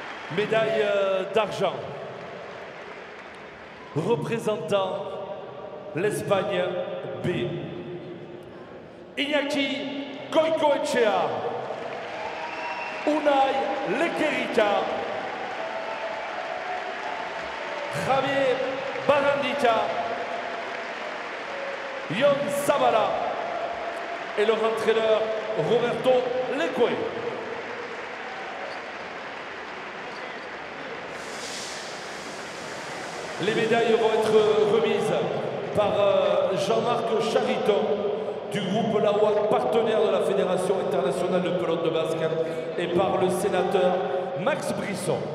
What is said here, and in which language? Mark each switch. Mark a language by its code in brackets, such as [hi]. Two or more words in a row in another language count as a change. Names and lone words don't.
[fr] Médaille d'argent. Représentant l'Espagne B. Iñaki Goicoechea. Unai Lequerica. Javier Barandita. Yon Zabala. Et leur entraîneur Roberto Leque. Les médailles vont être remises par Jean-Marc Chariton du groupe Lawak, partenaire de la Fédération internationale de pelote de basque, et par le sénateur Max Brisson.